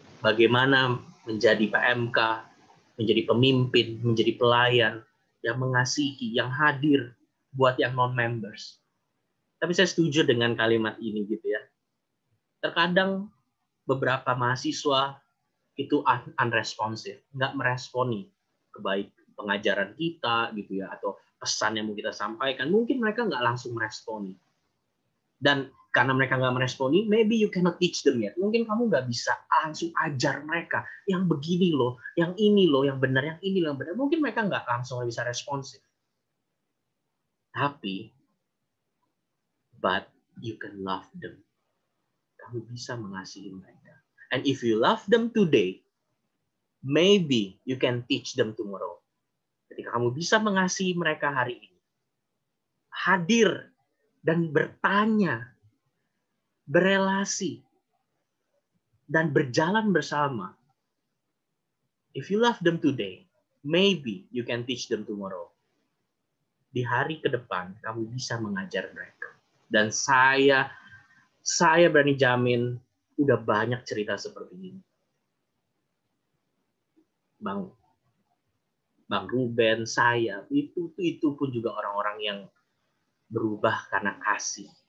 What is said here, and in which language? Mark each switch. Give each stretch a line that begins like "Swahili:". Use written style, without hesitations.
Indonesian: Bagaimana menjadi PMK, menjadi pemimpin, menjadi pelayan, yang mengasihi, yang hadir buat yang non-members. Tapi saya setuju dengan kalimat ini gitu ya. Terkadang beberapa mahasiswa itu unresponsive, nggak meresponi kebaik pengajaran kita gitu ya, atau pesan yang mau kita sampaikan. Mungkin mereka nggak langsung meresponi. Dan karena mereka nggak meresponi,
English: maybe you cannot teach them yet.
Indonesian: Mungkin kamu nggak bisa langsung ajar mereka yang begini loh, yang ini loh, yang benar, yang ini loh, yang benar. Mungkin mereka nggak langsung bisa responsif.
English: Tapi, but you can love them.
Indonesian: Kamu bisa mengasihi mereka.
English: And if you love them today, maybe you can teach them tomorrow.
Indonesian: Ketika kamu bisa mengasihi mereka hari ini, hadir dan bertanya, berelasi, dan berjalan bersama.
English: If you love them today, maybe you can teach them tomorrow.
Indonesian: Di hari ke depan, kamu bisa mengajar mereka. Dan saya berani jamin, udah banyak cerita seperti ini. Bang Ruben, saya, itu pun juga orang-orang yang berubah karena kasih.